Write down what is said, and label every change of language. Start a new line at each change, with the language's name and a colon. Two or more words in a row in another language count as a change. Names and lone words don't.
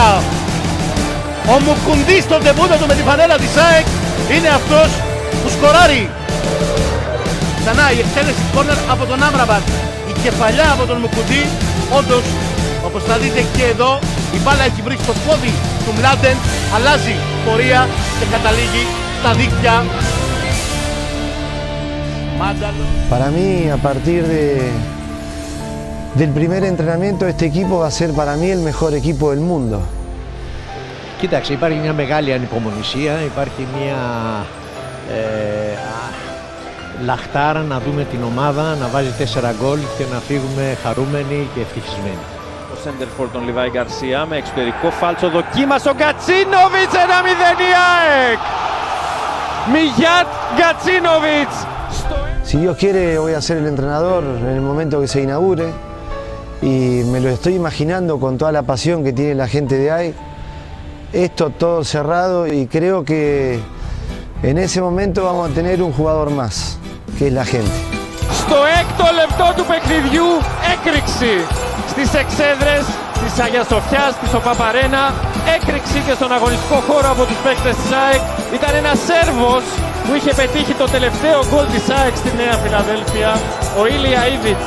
Greek: Ο Μουκουντής στον τεμπούτο του με τη φανέλα της ΑΕΚ είναι αυτός που σκοράρει. Ξανά η εκτέλεση κόρνερ από τον Άμπραμπατ. Η κεφαλιά από τον Μουκουντή, όντως, όπως θα δείτε και εδώ, η μπάλα έχει βρει στο πόδι του Μλάντεν, αλλάζει πορεία και καταλήγει στα δίκτυα.
Spanish: Para mí, a partir del primer entrenamiento, este equipo va a ser para mí el mejor equipo del mundo.
Greek: Κοίταξε, υπάρχει μια μεγάλη ανυπομονησία, υπάρχει μια λαχτάρα να δούμε την ομάδα να βάζει 4 γκολ και να φύγουμε χαρούμενοι και ευτυχισμένοι. Ο Σέντερφορ τον Λιβάη Γκαρσία με εξωτερικό φάλτσο δοκίμασε ο Γκατσίνοβιτς, 1-0 η ΑΕΚ! Mijat Gacinovic.
Spanish: Si Dios quiere voy a ser el entrenador en el momento que se inaugure y me lo estoy imaginando con toda la pasión que tiene la gente de AEK. Esto todo cerrado y creo que en ese momento vamos a tener un jugador más, que es la gente.
Greek: Στο έκτο λεπτό του παιχνιδιού έκρηξη στις εξέδρες της Αγίας Σοφιάς, της ΟΠΑΠ-Αρένα, έκρηξη και στον αγωνιστικό χώρο από τους παίκτες της ΑΕΚ. Ήταν ένας Σέρβος που είχε πετύχει το τελευταίο γκολ της ΑΕΚ στη Νέα Φιλαδέλφια, ο Ήλια Ήβιτς.